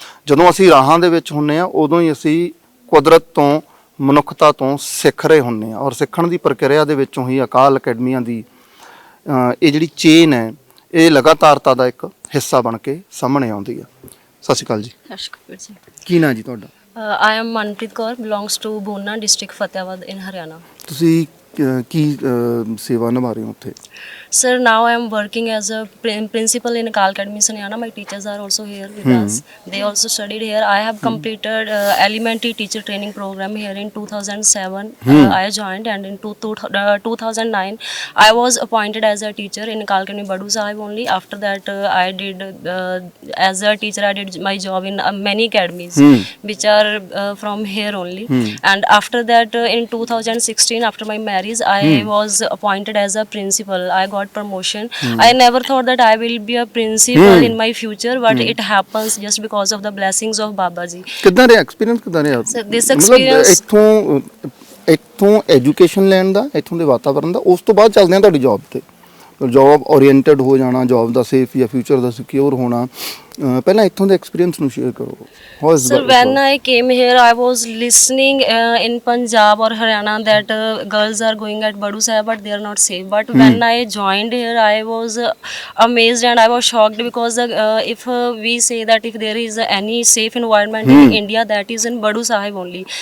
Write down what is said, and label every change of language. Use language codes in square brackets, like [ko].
[pa] ਜਦੋਂ ਅਸੀਂ ਰਾਹਾਂ ਦੇ ਵਿੱਚ ਹੁੰਨੇ ਆ ਉਦੋਂ ਹੀ ਅਸੀਂ ਕੁਦਰਤ ਤੋਂ, ਮਨੁੱਖਤਾ ਤੋਂ ਸਿੱਖ ਰਹੇ ਹੁੰਨੇ ਆ ਔਰ ਸਿੱਖਣ ਦੀ ਪ੍ਰਕਿਰਿਆ ਦੇ ਵਿੱਚੋਂ ਹੀ ਅਕਾਲ ਅਕੈਡਮੀਆਂ ਦੀ ਇਹ ਜਿਹੜੀ ਚੇਨ ਹੈ ਇਹ ਲਗਾਤਾਰਤਾ ਦਾ ਇੱਕ ਹਿੱਸਾ ਬਣ ਕੇ ਸਾਹਮਣੇ ਆਉਂਦੀ ਹੈ। ਸਤਿ ਸ਼੍ਰੀ ਅਕਾਲ ਜੀ। ਸਤਿ ਸ਼੍ਰੀ ਅਕਾਲ ਜੀ। ਕੀ ਨਾਂ ਜੀ ਤੁਹਾਡਾ? [en] I am Manpreet Kaur, belongs to Bhuna district, Fatehpur in Haryana. [pa] ਤੁਸੀਂ ਕੀ ਸੇਵਾ ਨਿਭਾ ਰਹੇ ਹੋ ਉੱਥੇ? [en] Sir, now I am working as a principal in Akal Academy Sanyana. My teachers are also here with us. They also studied here. I have completed elementary teacher training program here in 2007. I joined, and in 2009 I was appointed as a teacher in Akal Academy Badu Sahib only. After that I did as a teacher I did my job in many academies which are from here only. And after that in 2016 after my marriage I was appointed as a principal. I got promotion. I never thought that I will be a principal in my future, but it happens just because of the blessings of Baba Ji. [pa] ਕਿੱਦਾਂ ਰਿਹਾ experience? ਕਿੱਦਾਂ ਰਿਹਾ [en] This experience [pa] ਇੱਥੋਂ education ਲੈਣ ਦਾ, ਇੱਥੋਂ ਦੇ ਵਾਤਾਵਰਨ ਦਾ, ਉਸ ਤੋਂ ਬਾਅਦ ਚੱਲਦੇ ਹਾਂ ਤੁਹਾਡੀ ਜੌਬ ਤੇ। ਜੌਬ ਓਰੀਐਂਟਡ ਹੋ ਜਾਣਾ, ਜੌਬ ਦਾ ਸੇਫ ਜਾਂ ਫਿਊਚਰ ਦਾ ਸਿਕਿਉਰ ਹੋਣਾ, ਪਹਿਲਾਂ ਇੱਥੋਂ ਦੇ ਐਕਸਪੀਰੀਅੰਸ ਨੂੰ ਸ਼ੇਅਰ ਕਰੋ। [en] Sir, when I came here, I was listening in Punjab or Haryana that girls are going at Badu Sahib, but they are not safe. But when I joined here, I was amazed and I was shocked because if we say that if there is any safe environment in India, that is in Badu Sahib only.